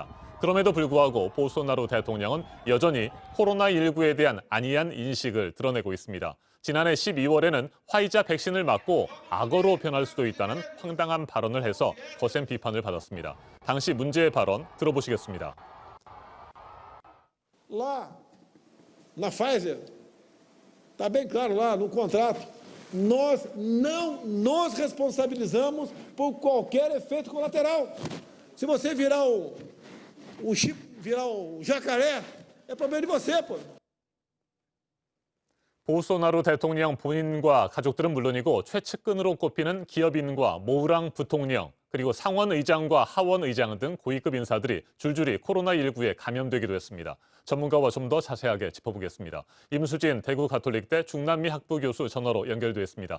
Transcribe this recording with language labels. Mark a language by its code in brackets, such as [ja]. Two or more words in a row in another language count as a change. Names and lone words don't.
[ko] 그럼에도 불구하고 보우소나루 대통령은 여전히 코로나19에 대한 안이한 인식을 드러내고 있습니다. 지난해 12월에는 화이자 백신을 맞고 악어로 변할 수도 있다는 황당한 발언을 해서 거센 비판을 받았습니다. 당시 문제의 발언 들어보시겠습니다. [pt] Lá na Pfizer, está bem claro lá no contrato, nós não nos responsabilizamos por qualquer efeito colateral. Se você virar o chip, virar o jacaré, é problema de você, pô. [ko] 보우소나루 대통령 본인과 가족들은 물론이고 최측근으로 꼽히는 기업인과 모우랑 부통령, 그리고 상원 의장과 하원 의장 등 고위급 인사들이 줄줄이 코로나19에 감염되기도 했습니다. 전문가와 좀 더 자세하게 짚어보겠습니다. 임수진 대구 가톨릭대 중남미 학부 교수 전화로 연결돼 있습니다.